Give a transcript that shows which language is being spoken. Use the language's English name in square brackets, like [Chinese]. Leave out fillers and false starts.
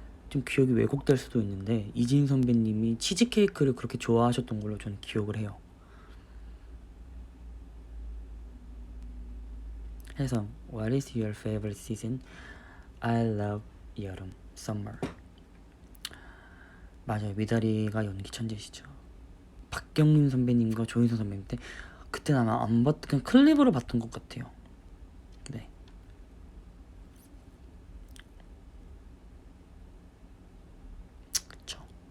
[Korean] 좀 기억이 왜곡될 수도 있는데 이진 선배님이 치즈케이크를 그렇게 좋아하셨던 걸로 저는 기억을 해요. 해서 [English] What is your favorite season? I love [Korean] 여름, [English] summer. [Korean] 맞아요. 미다리가 연기 천재시죠. 박경림 선배님과 조인성 선배님 때 그때는 아마 안 봤던, 그냥 클립으로 봤던 것 같아요. 네. 그쵸.